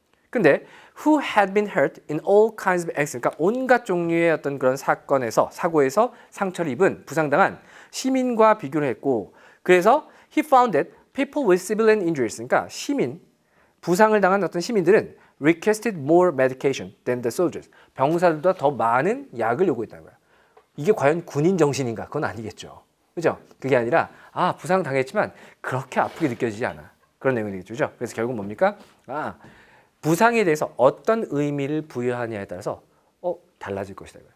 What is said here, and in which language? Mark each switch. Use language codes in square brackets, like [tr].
[ko] 근데 [en] who had been hurt in all kinds of accidents [ko] 그러니까 온갖 종류의 어떤 그런 사고에서 상처를 입은 부상당한 시민과 비교를 했고 그래서 [en] he found that people with civilian injuries [ko] 그러니까 부상을 당한 어떤 시민들은 [en] requested more medication than the soldiers. [ko] 병사들보다 더 많은 약을 요구했다는 거야. 이게 과연 군인 정신인가? 그건 아니겠죠. 그죠? 그게 아니라 부상 당했지만 그렇게 아프게 느껴지지 않아. 그런 내용이 되겠죠. 그죠? 그래서 결국 뭡니까? 부상에 대해서 어떤 의미를 부여하냐에 따라서 달라질 것이다.